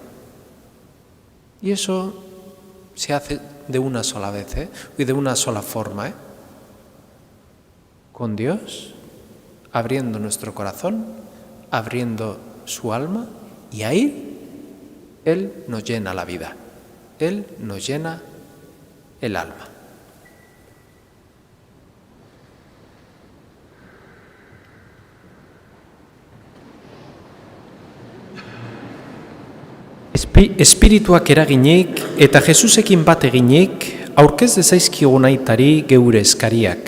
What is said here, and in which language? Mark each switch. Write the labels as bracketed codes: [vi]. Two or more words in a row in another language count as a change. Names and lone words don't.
[es] Y eso se hace de una sola vez, y de una sola forma, con Dios, abriendo nuestro corazón, abriendo su alma, y ahí Él nos llena la vida, Él nos llena el alma. [eu] Espirituak eraginik eta Jesusekin bat eginik aurkez dezaizkigun aitari geure eskariak.